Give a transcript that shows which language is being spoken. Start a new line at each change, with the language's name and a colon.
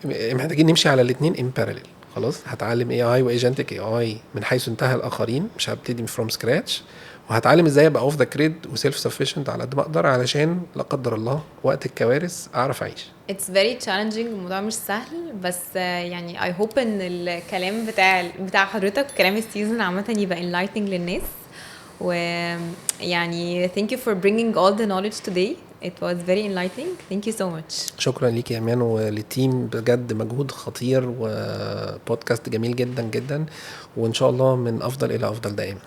Arabic: محتاجين نمشي على الاثنين
English: in parallel.
Arabic: خلاص هتعلم AI وايجنتك AI من حيث انتهى الاخرين، مش هبتدي
English: from scratch.
Arabic: وهتعلم ازاي ابقى
English: off the grid وسيلف sufficient
Arabic: على قد ما اقدر، علشان لا قدر الله وقت الكوارث اعرف اعيش.
English: It's very challenging.
Arabic: الموضوع مش سهل، بس يعني
English: I hope
Arabic: ان الكلام بتاع حضرتك وكلام السيزون عامة يبقى enlightening للناس.
English: ويعني thank you for bringing all the knowledge today. It was very enlightening. Thank you so much.
Arabic: شكرا ليك يا امان وللتيم، بجد مجهود خطير وبودكاست جميل جدا جدا، وان شاء الله من افضل الى افضل دائما.